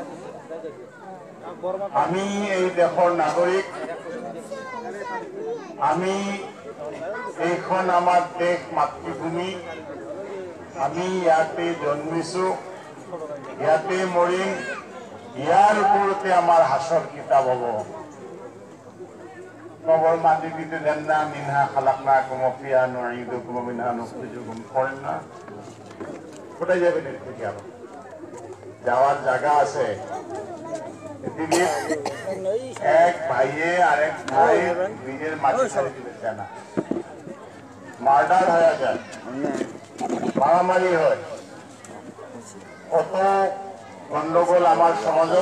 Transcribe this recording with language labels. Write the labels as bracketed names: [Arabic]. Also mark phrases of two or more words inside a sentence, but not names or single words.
[Assamese] আমি এই দেশৰ নাগৰিক, আমি এইখন আমাৰ দেশ মাতৃভূমি, আমি ইয়াতে জন্মিছো, ইয়াতে মৰিম, ইয়াৰ ওপৰতে আমাৰ হাসৰ কিতাপ হ'ব। [Bangla] কবর মাটি দিতে দেন না, [Arabic] منها خلقناكم وفيها نعيدكم ومنها نخرجكم [Bangla] করেন না। কোথায় যাবেন এর থেকে? আরো যাওয়ার জায়গা আছে। পৃথিবীর এক ভাইয়ে আরেক ভাই নিজের মাটি ছেড়ে দিতে চায় না, মার্ডার হয়ে যায়, মারামারি হয়, কত গন্ডগোল আমার সমাজত।